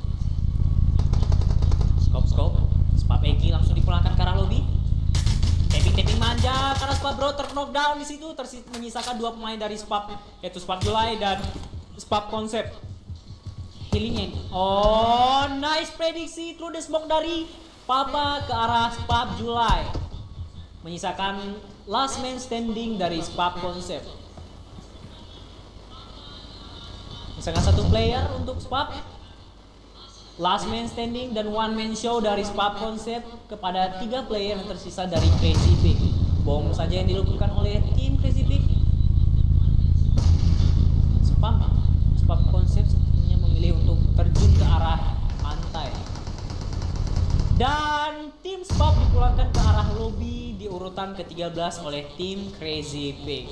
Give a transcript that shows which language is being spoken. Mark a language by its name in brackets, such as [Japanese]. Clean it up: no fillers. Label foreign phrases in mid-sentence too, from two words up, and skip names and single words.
[Indonesian] Scope Spap Eki langsung dipulangkan ke arah lobby. Tapping manja karena Spap Bro knockdown di situ. Menyisakan 2 pemain dari Spap, yaitu Spap Julai dan Spap Concept. Healingnya. Oh, nice prediksi [English] through the smoke [Indonesian] dari Papa ke arah Spap Julai. Menyisakan [English] last man standing [Indonesian] dari Spap Concept. Menyisakan 1 player untuk Spap. [English] Last man standing [Indonesian] dan [English] 1 man show [Indonesian] dari Spap Concept kepada 3 player yang tersisa dari Crazy Pig. Bom saja yang dilakukan oleh tim Crazy Pig. Spap Concept sepertinya memilih untuk terjun ke arah pantai. Dan tim Spap dipulangkan ke arah lobby di urutan ke-13 oleh tim Crazy Pig.